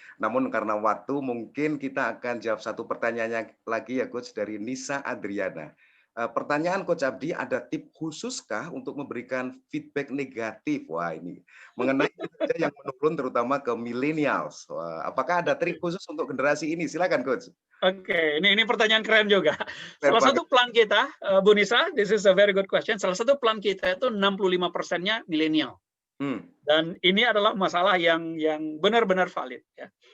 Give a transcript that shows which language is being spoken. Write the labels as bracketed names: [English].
[Indonesian] Namun karena waktu mungkin kita akan jawab satu pertanyaan lagi ya Coach dari Nisa Adriana. Pertanyaan Coach Abdi, ada tip khususkah untuk memberikan feedback negatif? Wah ini mengenai yang menurun terutama ke millennials. Apakah ada trik khusus untuk generasi ini? Silakan Coach. Oke, ini pertanyaan keren juga. Salah satu plan kita, Bu Nisa, [English] this is a very good question. [Indonesian] Salah satu plan kita itu 65%-nya milenial. Dan ini adalah masalah yang benar-benar valid. Ya.